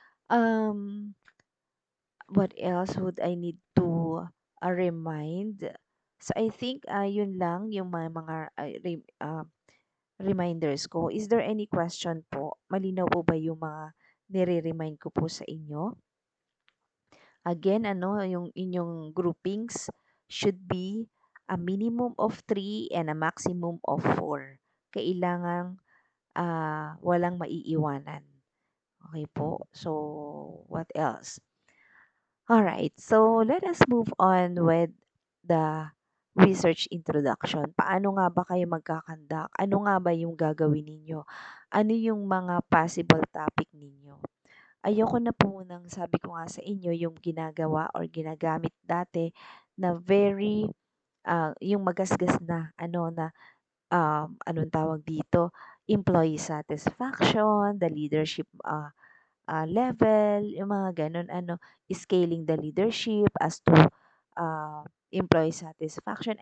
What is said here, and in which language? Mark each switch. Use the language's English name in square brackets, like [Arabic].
[English] Um, what else would I need to remind? [Filipino] So I think yun lang yung mga reminders ko. [English] Is there any question [Filipino] po? Malinaw po ba yung mga nire-remind ko po sa inyo? [English] Again, [Filipino] ano, yung inyong [English] groupings should be a minimum of 3 and a maximum of 4. [Filipino] Kailangang walang maiiwanan. Okay po. [English] So, what else? All right. So, let us move on with the research introduction. [Filipino] Paano nga ba kayo magkakandak? Ano nga ba yung gagawin ninyo? Ano yung mga possible topic ninyo? Ayoko na po munang sabi ko nga sa inyo yung ginagawa or ginagamit dati na very yung magasgas na ano na anong tawag dito, employee satisfaction, [English] the leadership level, yung mga ganun ano, scaling the leadership as to employee satisfaction.